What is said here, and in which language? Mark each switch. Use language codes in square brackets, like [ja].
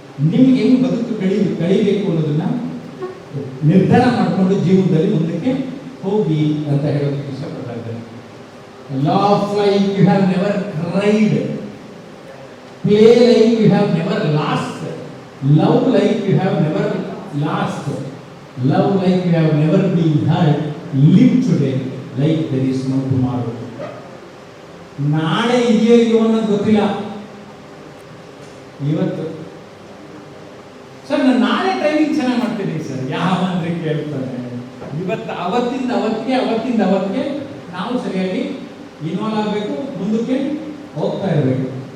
[kn] ನಿಮ್ಗೆ ಹೆಂಗ್ ಬದುಕು ಕಳಿಬೇಕು ಅನ್ನೋದನ್ನ ನಿರ್ಧಾರ ಮಾಡಿಕೊಂಡು ಜೀವನದಲ್ಲಿ ಮುಂದಕ್ಕೆ ಹೋಗಿ ಅಂತ ಹೇಳೋದಕ್ಕೆ ಇಷ್ಟಪಡ್ತಾ ಇದ್ದಾರೆ. [en] Laugh like you have never cried. Play like you have never lost. Love like you have never lost. Love like you have never been hurt. Live today like there is no tomorrow. [kn] ನಾಳೆ ಇದೆಯೋ ಇದೆಯೋ ಅನ್ನೋದು ಗೊತ್ತಿಲ್ಲ. ಇವತ್ತು sir ನಾನು ನಾಳೆ training ಚೆನ್ನಾಗಿ ಮಾಡ್ತೀನಿ ಸರ್, ಯಾವಂದ್ರೆ ಕೇಳ್ತಾನೆ. ಅವತ್ತಿಂದ ಅವತ್ತಿಗೆ ನಾವು ಸರಿಯಾಗಿ ಇನ್ವಾಲ್ವ್ ಆಗಬೇಕು, ಮುಂದಕ್ಕೆ ಹೋಗ್ತಾ ಇರಬೇಕು.